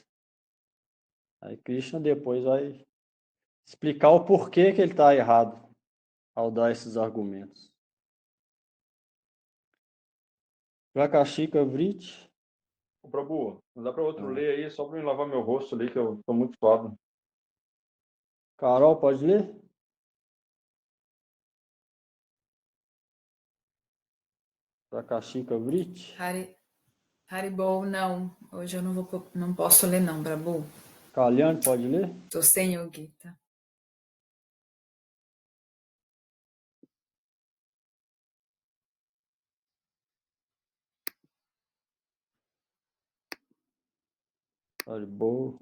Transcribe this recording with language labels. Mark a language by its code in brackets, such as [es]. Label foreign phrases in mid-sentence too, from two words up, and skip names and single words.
[pt] Aí Krishna depois vai explicar o porquê que ele está errado ao dar esses argumentos. Prakashika Vrit. Ô, Prabhu, não dá para outro ler aí, só para me lavar meu rosto ali, que eu estou muito suado. Carol, pode ler? Prakashika Vrit. Haribol, não. Hoje eu não posso ler não, Prabhu. Kalyani, pode ler? Tô sem o Gita. Haribol.